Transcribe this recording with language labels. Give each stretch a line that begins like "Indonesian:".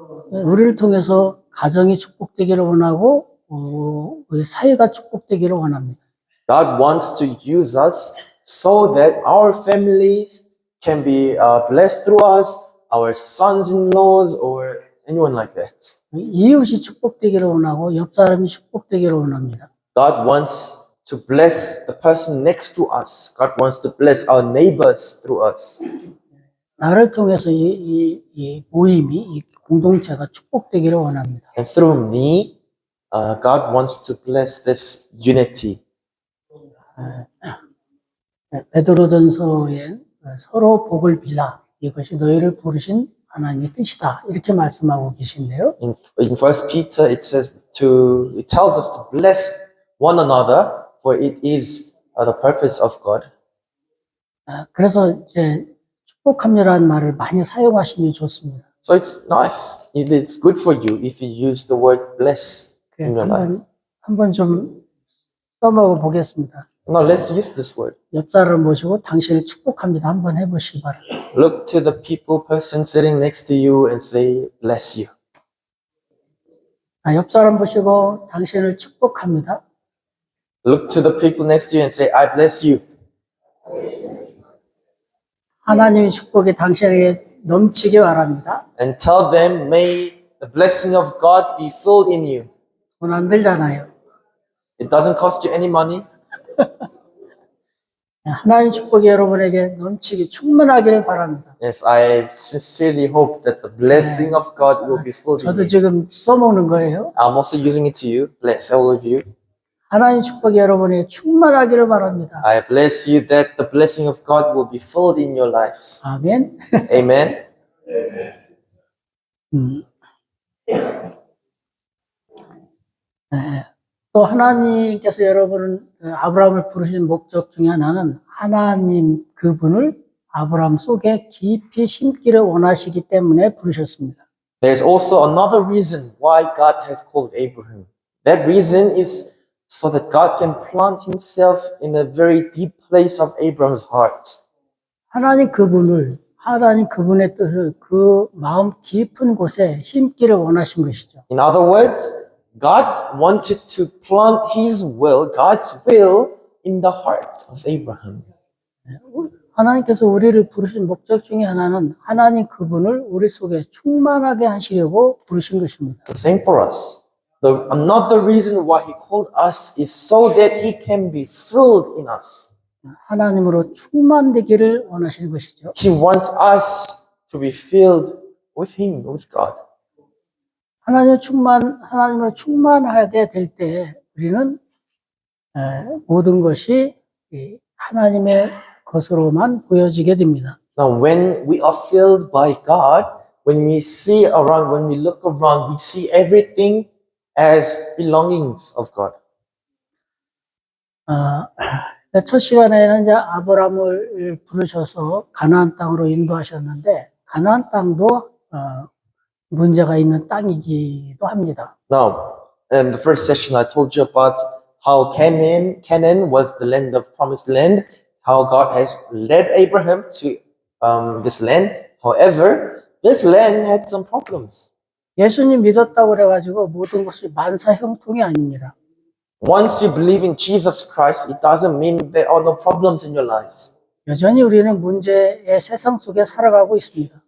Korean: 우리를 통해서 가정이 축복되기를 원하고 우리 사회가 축복되기를 원합니다.
English: God wants to use us so that our families can be blessed through us, our sons-in-laws, or anyone like that.
Korean: 이웃이 축복되기를 원하고 옆 사람이 축복되기를 원합니다.
English: God wants to bless the person next to us. God wants to bless our neighbors through us.
Korean: 나를 통해서 이 모임이, 이 공동체가 축복되기를 원합니다.
English: And through me, God wants to bless this unity.
Korean: 베드로전서에 서로 복을 빌라 이것이 너희를 부르신 하나님의 뜻이다 이렇게 말씀하고 계신데요.
English: In 1 Peter, it tells us to bless one another, for it is the purpose of God.
Korean: 그래서 이제 축복합니다라는 말을 많이 사용하시면 좋습니다.
English: So it's nice. It's good for you if you use the word bless in
Korean: 그래서
English: your life.
Korean: 한번 좀 써먹어 보겠습니다.
English: Now let's use this word.
Korean: 옆 사람을 모시고 당신을 축복합니다. 한번 해보시기 바랍니다.
English: Look to the person sitting next to you and say, bless you.
Korean: 옆 사람 보시고 당신을 축복합니다.
English: Look to the people next to you and say, I bless you.
Korean: 하나님의 축복이 당신에게 넘치게 바랍니다.
English: And tell them, may the blessing of God be filled in you.
Korean: 돈 안 들잖아요.
English: It doesn't cost you any money.
Korean: 하나님 축복이 여러분에게 넘치게 충만하기를 바랍니다.
English: Yes, I sincerely hope that the blessing of God will be filled in
Korean: 저도
English: you.
Korean: 지금 써먹는 거예요.
English: I'm also using it to you. Bless all of you.
Korean: 하나님 축복이 여러분에게 충만하기를 바랍니다.
English: I bless you that the blessing of God will be filled in your lives.
Korean: 아멘.
English: Amen.
Korean: 또 하나님께서 여러분을 아브라함을 부르신 목적 중에 하나는 하나님 그분을 아브라함 속에 깊이 심기를 원하시기 때문에 부르셨습니다.
English: There's also another reason why God has called Abraham. That reason is so that God can plant himself in a very deep place of Abraham's heart.
Korean: 하나님 그분의 뜻을 그 마음 깊은 곳에 심기를 원하신 것이죠.
English: In other words, God wanted to plant His will, God's will, in the hearts of Abraham.
Korean: 하나님께서 우리를 부르신 목적 중에 하나는 하나님 그분을 우리 속에 충만하게 하시려고 부르신 것입니다.
English: The same for us. Another reason why He called us is so that He can be filled in us.
Korean: 하나님으로 충만되기를 원하시는 것이죠.
English: He wants us to be filled with Him, with God.
Korean: 하나님으로 충만하게 될 때 우리는 모든 것이 하나님의 것으로만 보여지게 됩니다.
English: Now, when we are filled by God, when we see around, when we look around, we see everything as belongings of God.
Korean: 첫 시간에는 이제 아브라함을 부르셔서 가나안 땅으로 인도하셨는데 가나안 땅도 문제가 있는 땅이기도 합니다.
English: Now, in the first session, I told you about how Canaan was the land of promised land, how God has led Abraham to this land. However, this land had some problems.
Korean: 예수님 믿었다고 그래가지고 모든 것이 만사형통이 아닙니다.
English: Once you believe in Jesus Christ, it doesn't mean there are no problems in your lives.
Korean: 여전히 우리는 문제의 세상 속에 살아가고 있습니다.